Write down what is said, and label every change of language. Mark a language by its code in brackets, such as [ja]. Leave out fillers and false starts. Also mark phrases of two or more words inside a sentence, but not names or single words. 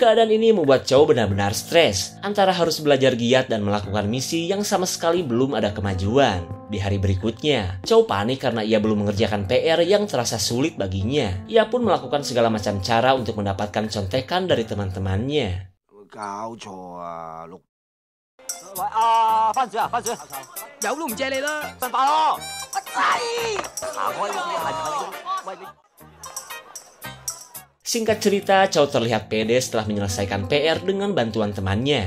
[id] Keadaan ini membuat Chow benar-benar stres, antara harus belajar giat dan melakukan misi yang sama sekali belum ada kemajuan. Di hari berikutnya, Chow panik karena ia belum mengerjakan PR yang terasa sulit baginya. Ia pun melakukan segala macam cara untuk mendapatkan contekan dari teman-temannya. [yue] 搞錯啊，六。喂，番薯啊，番薯，有都唔借你啦，振發咯。 [id] Singkat cerita, Chow terlihat pede setelah menyelesaikan PR dengan bantuan temannya.